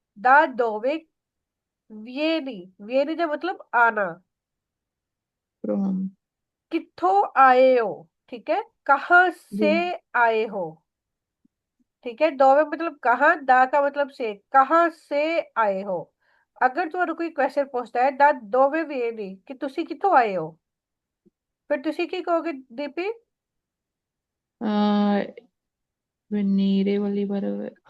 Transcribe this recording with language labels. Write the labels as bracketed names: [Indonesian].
[Italian] दा दोवे वियेनी, वियेनी [Hindi] का मतलब आना। [English] from. [Hindi] कित्थों आए हो। ठीक है, कहाँ जी से आए हो। ठीक है, दोवे मतलब कहाँ, दा का मतलब से, कहाँ से आए हो। अगर [Punjabi] ਤੁਹਾਨੂੰ [Hindi] कोई क्वेश्चन पूछता है [Italian] दा दोवे वियेनी [Punjabi] कि ਤੁਸੀਂ ਕਿੱਥੋਂ ਆਏ ਹੋ, ਫਿਰ ਤੁਸੀਂ ਕੀ ਕਹੋਗੇ ਦੀਪੀ। [Hindi] uh, venire वाली verb